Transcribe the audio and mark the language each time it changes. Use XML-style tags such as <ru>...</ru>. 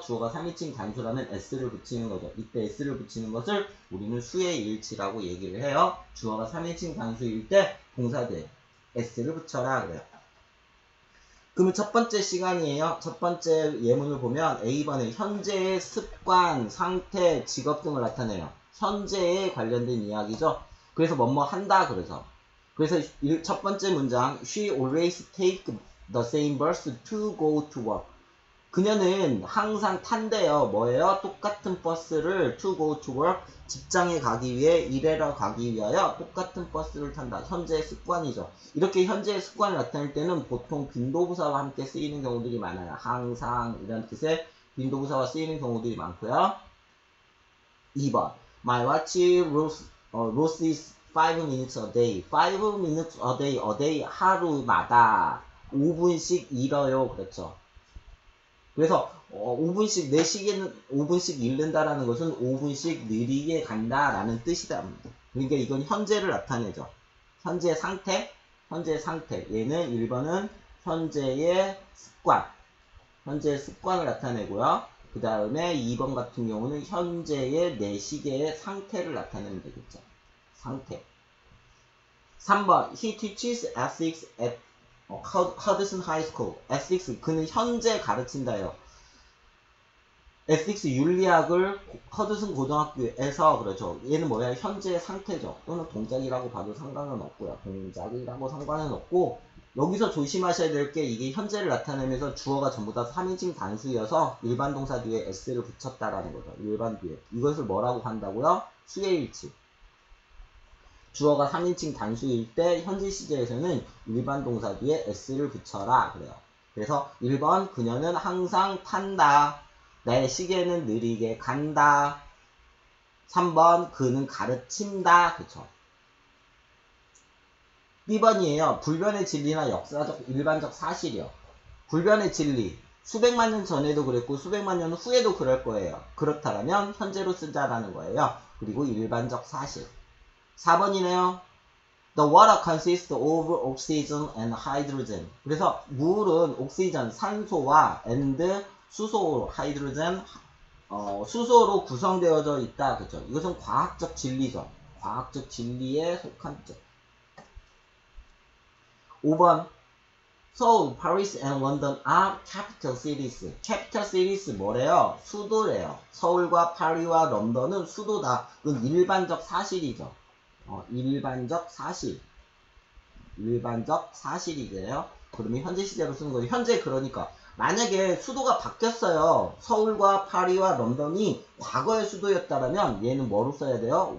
<ko>주어가 3인칭 단수라면 s를 붙이는 거죠. 이때 s를 붙이는 것을 우리는 수의 일치라고 얘기를 해요. 주어가 3인칭 단수일 때 동사 뒤에 s를 붙여라 그래요. 그러면 첫 번째 시간이에요. 첫 번째 예문을 보면 A번에 현재의 습관, 상태, 직업 등을 나타내요. 현재에 관련된 이야기죠. 그래서 뭐뭐 한다 그래서 첫 번째 문장</ko> <en>She always take the same bus to go to work.</en> <ko>그녀는 항상 탄대요. 뭐예요? 똑같은 버스를</ko> <en>to go to work,</en> <ko>직장에 가기 위해, 일하러 가기 위하여 똑같은 버스를 탄다. 현재의 습관이죠. 이렇게 현재의 습관을 나타낼 때는 보통 빈도부사와 함께 쓰이는 경우들이 많아요. 항상 이런 뜻의 빈도부사와 쓰이는 경우들이 많고요.</ko> <en>2번 My watch loses 5 minutes a day. 5 minutes a day,</en> <ko>하루마다 5분씩 잃어요. 그렇죠. 그래서 5분씩 내 시계는 5분씩 잃는다라는 것은 5분씩 느리게 간다라는 뜻이다. 그러니까 이건 현재를 나타내죠. 현재 상태. 얘는 1번은 현재의 습관을 나타내고요. 그 다음에 2번 같은 경우는 현재의 내 시계의 상태를 나타내면 되겠죠. 상태.</ko> <en>3번 He teaches ethics at Hudson High School.</en> <ko>ethics, 그는 현재 가르친다요. ethics 윤리학을 허드슨 고등학교에서, 그렇죠. 얘는 뭐야? 현재 상태죠. 또는 동작이라고 봐도 상관은 없고요. 동작이라고 상관은 없고, 여기서 조심하셔야 될 게 이게 현재를 나타내면서 주어가 전부 다 3인칭 단수여서 일반 동사 뒤에 s를 붙였다라는 거죠. 일반 뒤에. 이것을 뭐라고 한다고요? 수혜일치. 주어가 3인칭 단수일 때 현재 시제에서는 일반 동사 뒤에 s를 붙여라 그래요. 그래서 1번 그녀는 항상 탄다. 내 시계는 느리게 간다. 3번 그는 가르친다. 그쵸. B번이에요. 불변의 진리나 역사적 일반적 사실이요. 불변의 진리. 수백만 년 전에도 그랬고 수백만 년 후에도 그럴 거예요. 그렇다면 현재로 쓰자라는 거예요. 그리고 일반적 사실. 4번이네요.</ko> <en>The water consists of oxygen and hydrogen.</en> <ko>그래서 물은 옥시전, 산소와 and 수소, 하이드로젠, 수소로 구성되어져 있다. 그죠? 이것은 과학적 진리죠. 과학적 진리에 속한 점. 5번.</ko> <en>Seoul, Paris, and London are capital cities. capital cities</en> <ko>뭐래요? 수도래요. 서울과 파리와 런던은 수도다. 그건 일반적 사실이죠. 일반적 사실이래요. 그러면 현재 시제로 쓰는 거죠. 현재 그러니까 만약에 수도가 바뀌었어요. 서울과 파리와 런던이 과거의 수도였다면 얘는 뭐로 써야 돼요?</ko>